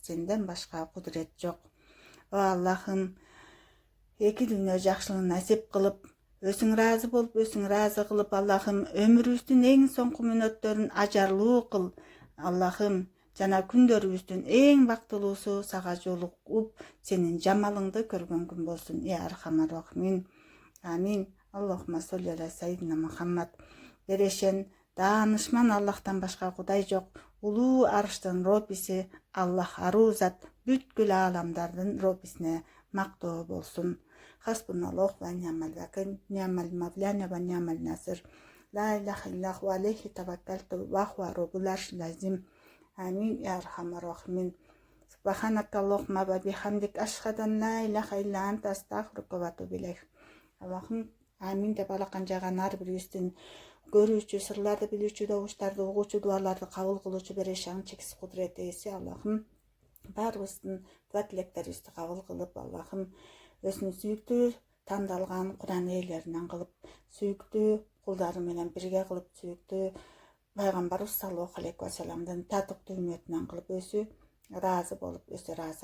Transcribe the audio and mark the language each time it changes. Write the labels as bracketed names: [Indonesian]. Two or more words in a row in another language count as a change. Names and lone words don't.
[Kyrgyz] Сенден башка кудурет жок. О Аллахым, эки дүйнө жакшылыгын насип кылып, өзүң ыраазы болуп, өзүң ыраазы кылып, Аллахым, өмүрүбүздүн эң соңку мүнөттөрүн ажарлуу кыл. Аллахым, жана күндөрүбүздүн эң бактылуусу сага жолугуп, сенин жамалыңды көргөн күн болсун. [Arabic] يا أرحم الراحمين. آمين. اللهم صل على سيدنا محمد. [Kyrgyz] Берешен, даанышман Аллахтан башка кудай жок. Улуу арыштын Роббиси Аллах арузат, бүткүл ааламдардын Роббисине мактоо болсун. [Arabic] حسبنا الله ونعم الوكيل، نعم المولى ونعم النصير. لا إله إلا هو عليه توكلت وهو رب العرش العظيم. آمين. يا أرحم الراحمين. سبحانك اللهم وبحمدك، أشهد أن لا إله إلا أنت، أستغفرك وأتوب إليك. [Kyrgyz] Аллахым, амин деп алакан жаган ар бирибиздин көрүүчү, сырларды билүүчү, добуштарды угуучу, дуаларды кабыл кылуучу берешаң чексиз кудурет ээси Аллахым, баарыбыздын дуа тилектерибизди кабыл кылып, Аллахым, өзүнүн сүйүктүү тандалган Куран ээлеринен кылып, сүйүктүү кулдары менен бирге кылып, сүйүктүү пайгамбарыбыз [Arabic] صلى الله عليه وسلم [Kyrgyz] татыктуу үммөтүнөн кылып, өзү ыраазы болуп, өзү ыраазы